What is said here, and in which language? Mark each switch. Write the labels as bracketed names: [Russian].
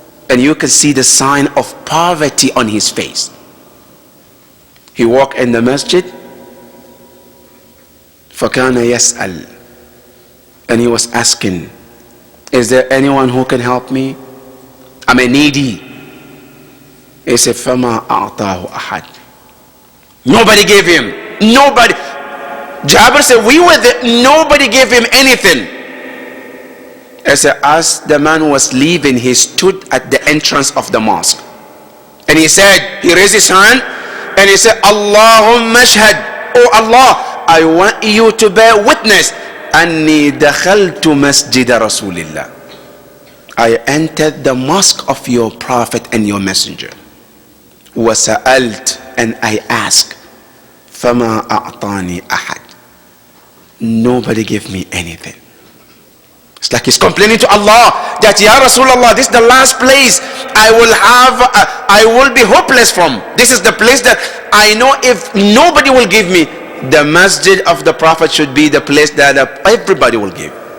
[English] And you can see the sign of poverty on his face. He walked in the masjid. [Arabic] فَكَانَ يَسْأَلْ. [English] And he was asking, is there anyone who can help me? I'm a needy. He said, [Arabic] فَمَا أَعْطَاهُ أَحَدٍ. [English] Nobody gave him. Nobody. Jabir said, we were there. Nobody gave him anything. I said, as the man was leaving, he stood at the entrance of the mosque. And he said, he raised his hand and he said, [Arabic] Allahumma shahad. [English] Oh Allah, I want you to bear witness. [Arabic] Anni dakhaltu masjida Rasulillah. [English] I entered the mosque of your Prophet and your Messenger. [Arabic] وَسَأَلْتُ, [English] and I asked, [Arabic] فَمَا أَعْطَانِي أَحَدٍ. [English] Nobody gave me anything. It's like he's complaining to Allah that, Ya Rasulullah, this is the last place I will be hopeless from. This is the place that I know if nobody will give me, the masjid of the Prophet should be the place that everybody will give.